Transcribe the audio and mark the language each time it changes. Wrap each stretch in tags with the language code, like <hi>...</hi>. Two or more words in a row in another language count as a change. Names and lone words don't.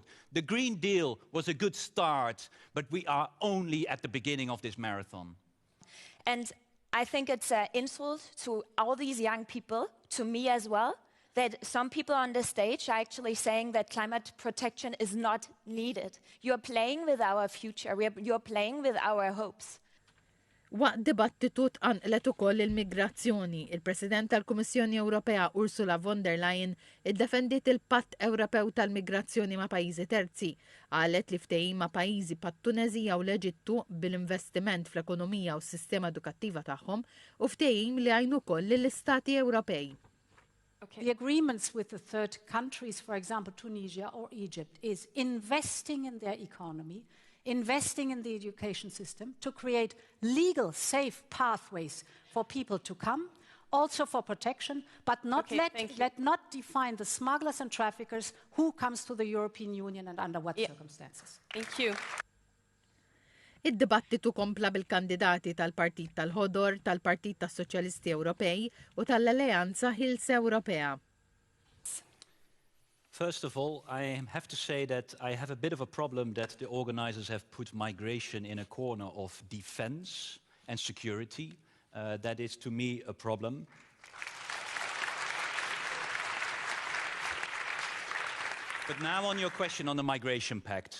<en>The Green Deal was a good start, but we are only at the beginning of this marathon. And I think it's an insult to all these young people, to me as well, that some people on the stage are actually saying that climate protection is not needed. You're playing with our future. You're playing with our hopes.</en> <mt>Waqt dibattitu tqanqlet ukoll il-migrazzjoni, il-President tal-Kummissjoni Ewropea Ursula von der Leyen iddefendiet il-Patt Ewropew tal-migrazzjoni ma' pajjiżi terzi. Qalet li ftehim ma' pajjiżi pat-Tunezija u l-Eġittu bil-investiment fl-ekonomija u s-sistema edukattiva tagħhom u ftehim li għajnu wkoll lill-Istati Ewropej.</mt> <en>Okay. The agreements with the third countries, for example, Tunisia or Egypt, is investing in their economy, investing in the education system to create legal, safe pathways for people to come, also for protection, but not not define the smugglers and traffickers who comes to the European Union and under what circumstances. Thank you.</en> <mt>Id-dibattitu kompla bil-kandidati tal-Partit tal-Ħodor, tal-Partit tas-Soċjalisti Ewropej u tal-Alleanza Ħilsa Ewropea.</mt> <en>First of all, I have to say that I have a bit of a problem that the organizers have put migration in a corner of defense and security. That is, to me, a problem. But now on your question on the migration pact.</en>